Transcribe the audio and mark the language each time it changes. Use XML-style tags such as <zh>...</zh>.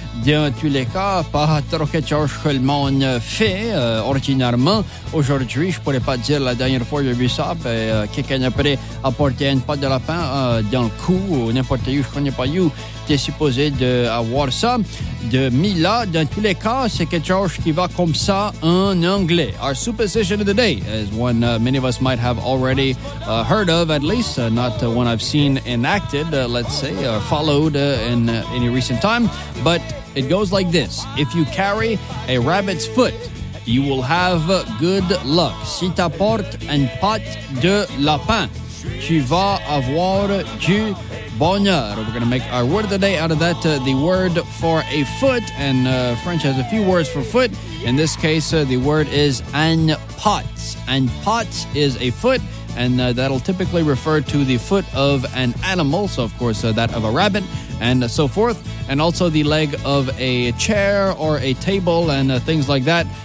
<fr>Dans tous les cas, pas trop quelque chose que le monde fait ordinairement. Aujourd'hui, je ne pourrais pas dire la dernière fois que j'ai vu ça, mais quelqu'un après apporter une pâte de lapin dans le cou ou n'importe où, je ne connais pas où, tu es supposé avoir ça. De Mila, dans tous les cas, c'est quelque chose qui va comme ça en anglais.</fr> <en>Our superstition of the day is one many of us might have already heard of, at least, not one I've seen enacted, let's say, or followed in any recent time, but it goes like this. If you carry a rabbit's foot, you will have good luck.</en> <fr>Si t'apportes une patte de lapin, tu vas avoir du bonheur.</fr> <en>We're going to make our word of the day out of that, the word for a foot. And French has a few words for foot. In this case, the word is une patte. Une patte is a foot. And that'll typically refer to the foot of an animal. So, of course, that of a rabbit and so forth. And also the leg of a chair or a table and things like that.</en>